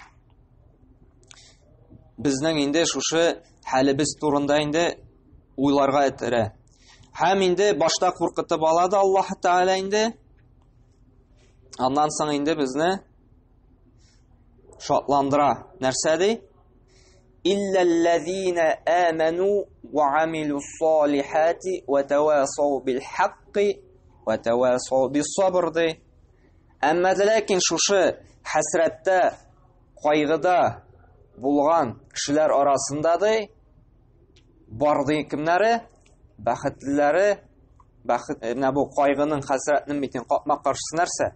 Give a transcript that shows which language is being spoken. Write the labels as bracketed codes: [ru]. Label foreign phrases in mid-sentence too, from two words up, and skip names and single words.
[tt] Безнең инде шушы хәлебез турында инде уйларга итерә. Һәм инде башта куркытып ала да Аллаһ Тәгалә инде. Аннан соң инде безне шатландыра. Нәрсә ди? [ar] إلا الذين آمنوا وعملوا الصالحات وتواصوا بالحق وتواصوا بالصبر ди. [tt] Әмма ләкин шушы хәсрәттә, кайгыда булган кешеләр арасында ди бар ди кемнәре? Бәхетлеләре. Менә бу кайгының, хәсрәтнең битен капма каршысы нәрсә?